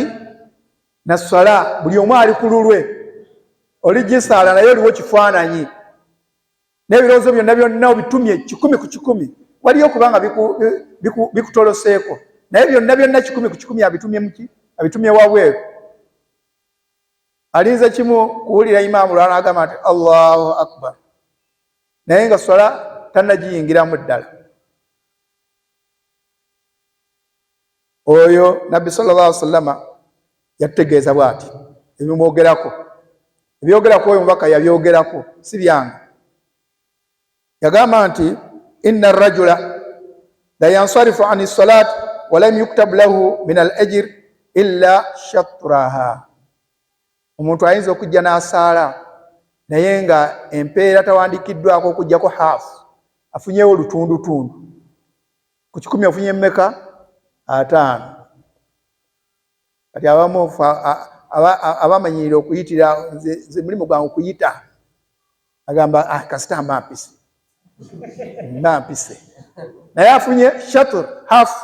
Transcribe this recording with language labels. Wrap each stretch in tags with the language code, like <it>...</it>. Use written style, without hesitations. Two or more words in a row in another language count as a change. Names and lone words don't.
<lg>Na swala, buli omu ali ku lulwe, oli gisaala naye oliwo kifaananyi, n'ebirowoozo byonna byonna obitumye 100 ku 100, waliyo okubanga bikutoloseeko, naye byonna byonna 100 ku 100 abitumye muki? Abitumye wabweru. Alinze kimu kuwulira imaamu lwana agamba nti</lg> <ar>الله أكبر,</ar> <lg>naye nga swala tannagiyingiramu ddala. Oyo Nabbi</lg> <ar>صلى الله عليه وسلم</ar> <lg>yatutegeeza bw'ati, ebyogerako oyo mubaka yabyogerako, si byange. Yagamba nti</lg> <ar>إن الرجل لينصرف عن صلاة ولم يكتب له من الأجر إلا شطرها.</ar> <lg>Omuntu ayinza okujja n'asaala naye nga empeera tawandikiddwako okujjako haafu, afunyewo lutundutundu. Ku 10 afunye mmeka? 5. Kati abamu abamanyirira okuyitira, nze mulimu gwange okuyita, agamba kasita mbampise mbampise, naye afunye shatr, haafu.</lg>